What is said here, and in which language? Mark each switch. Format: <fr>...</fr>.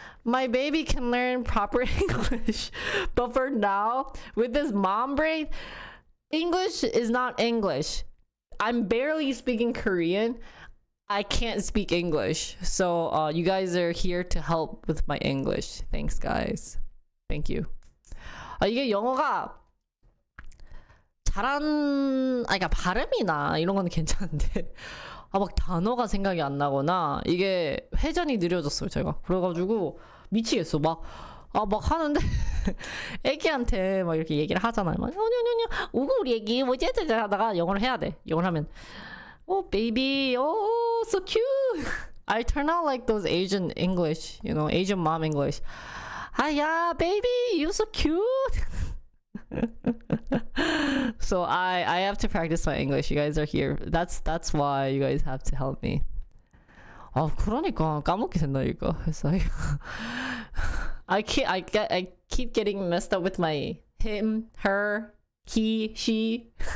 <en>my baby can learn proper English. But for now, with this mom brain, English is not English. I'm barely speaking Korean. I can't speak English. So you guys are here to help with my English. Thanks, guys. Thank you.</en> <ko>이게 영어가 그러니까 발음이나 이런 건 괜찮은데 막 단어가 생각이 안 나거나 이게 회전이 느려졌어요, 제가. 그래가지고 미치겠어. 막 하는데 애기한테 막 이렇게 얘기를 하잖아요. 막 우구 우리 애기 뭐지 하다가 영어를 해야 돼. 영어를 하면</ko> <en>baby, so cute. I turn out like those Asian English, Asian mom English. Yeah, baby, you so cute. So I have to practice my English. You guys are here. That's why you guys have to help me.</en> <ko>그러니까 까먹게 된다니까. 그래서</ko> <en>I keep getting messed up with my him, her, he, she.</en>